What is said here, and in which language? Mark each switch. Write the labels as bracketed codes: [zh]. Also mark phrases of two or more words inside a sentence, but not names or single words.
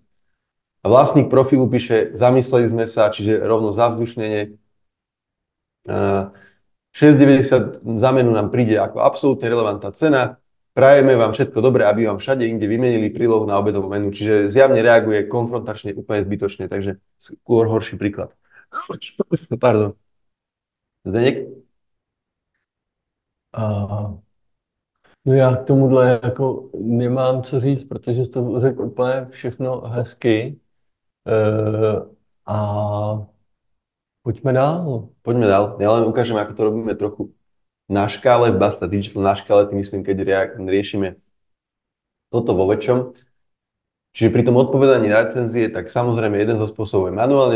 [sk] Vlastník profilu píše, zamysleli sme sa, čiže rovno zavzdušnenie. 6,90 za menu nám príde ako absolútne relevantná cena. Prajeme vám všetko dobré, aby vám všade inde vymenili prílohu na obedovú menu. Čiže zjavne reaguje konfrontačne, úplne zbytočne, takže skôr horší príklad. Pardon. Zdeněk? [cs] No já k tomuhle jako nemám co říct, protože jsi to řekl úplně všechno hezky. [sk] A poďme dál. Poďme dál. Ja len ukážem, ako to robíme trochu na škále, v Basta Digital na škále, tým myslím, keď riešime toto vo väčšom. Čiže pri tom odpovedaní na recenzie, tak samozrejme jeden zo spôsobov je manuálne.